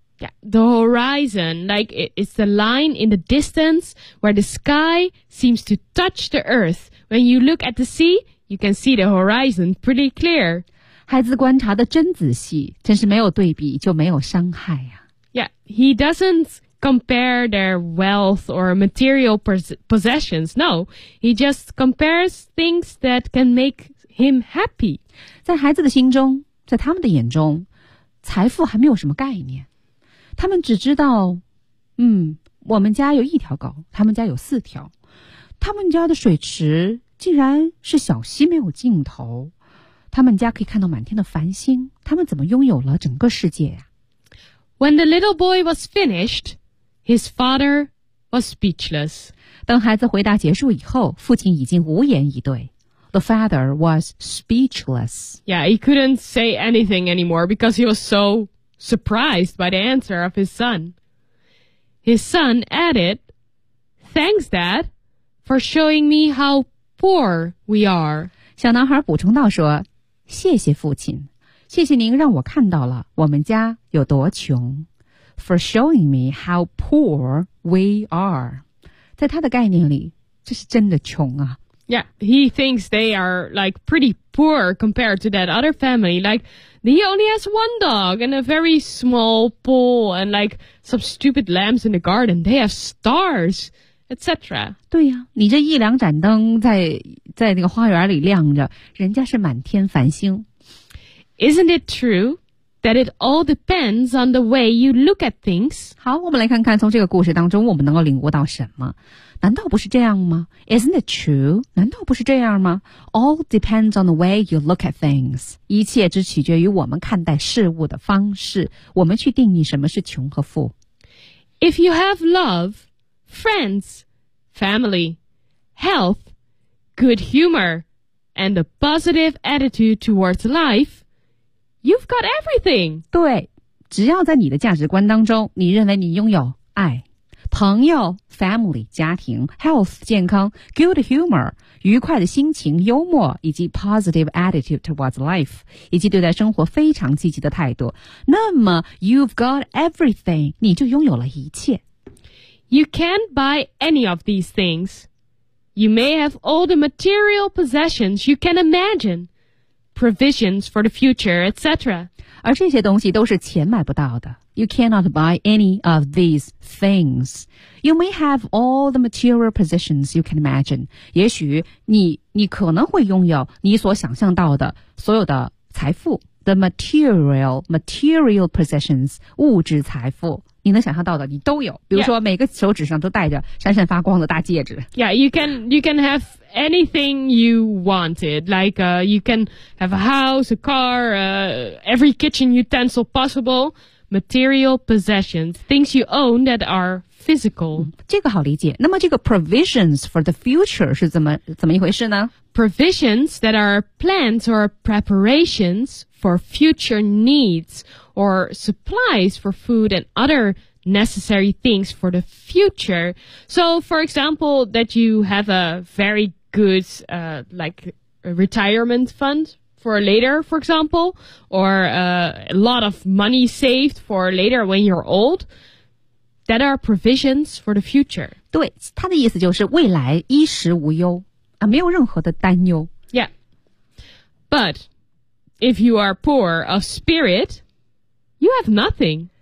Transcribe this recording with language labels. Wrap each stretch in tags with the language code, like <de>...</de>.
<en>Yeah, the horizon, like it's the line in the distance where the sky seems to touch the earth. When you look at the sea, you can see the horizon pretty clear.</en> <zh>孩子观察的真仔细，真是没有对比就没有伤害啊。</zh> <en>Yeah, he doesn't compare their wealth or material possessions. No, he just compares things that can make him happy.</en> <zh>在孩子的心中，在他们的眼中，财富还没有什么概念。他们只知道，我们家有一条狗，他们家有四条，他们家的水池竟然是小溪没有尽头，他们家可以看到满天的繁星，他们怎么拥有了整个世界呀？</zh> <en>When the little boy was finished, his father was speechless.</en> <zh>当孩子回答结束以后，父亲已经无言以对。</zh> <en>The father was speechless. Yeah, he couldn't say anything anymore because he was so... surprised by the answer of his son. His son added, Thanks, Dad, for showing me how poor we are.</en> <zh>小男孩补充道说，谢谢父亲，谢谢您让我看到了我们家有多穷。</zh> <en>For showing me how poor we are.</en> <zh>在他的概念里，这是真的穷啊。</zh> <en>Yeah, he thinks they are like pretty poor compared to that other family. Like, he only has one dog and a very small pool and like some stupid lambs in the garden. They have stars, etc.</en> <zh>对呀、啊，你这一两盏灯在那个花园里亮着，人家是满天繁星。</zh> <en>Isn't it true that it all depends on the way you look at things?</en> <zh>好，我们来看看从这个故事当中我们能够领悟到什么。难道不是这样吗？</zh> <en>Isn't it true?</en> <zh>难道不是这样吗？</zh> <en>All depends on the way you look at things.</en> <zh>一切只取决于我们看待事物的方式，我们去定义什么是穷和富。</zh> <en>If you have love, friends, family, health, good humor, and a positive attitude towards life, you've got everything.</en> <zh>对，只要在你的价值观当中，你认为你拥有爱。朋友 family 家庭 health 健康</zh> <en>good humor</en> <zh>愉快的心情幽默以及</zh> <en>positive attitude towards life</en> <zh>以及对待生活非常积极的态度，那么</zh> <en>you've got everything</en> <zh>你就拥有了一切。</zh> <en>You can't buy any of these things. You may have all the material possessions you can imagine, provisions for the future, etc.</en> <zh>而这些东西都是钱买不到的。</zh> <en>You cannot buy any of these things. You may have all the material possessions you can imagine.</en> <zh>也许你可能会拥有你所想象到的所有的财富。</zh> <en>The material possessions,</en> <zh>物质财富。你能想象到的你都有。比如说每个手指上都戴着闪闪发光的大戒指。</zh> <en>Yeah, you can have anything you wanted. Like, you can have a house, a car, every kitchen utensil possible. Material possessions, things you own that are physical.</en> <zh>这个好理解。那么这个</zh> <en>provisions for the future</en> <zh>是怎么一回事呢？</zh> <en>Provisions that are plans or preparations for future needs or supplies for food and other necessary things for the future. So, for example, that you have a very good, like, retirement fund. For later, for example, or a lot of money saved for later when you're old, that are provisions for the future.</en> <zh>对，他的意思就是未来衣食无忧啊，没有任何的担忧。</zh> <en>Yeah. But if you are poor of spirit, you have nothing.</en>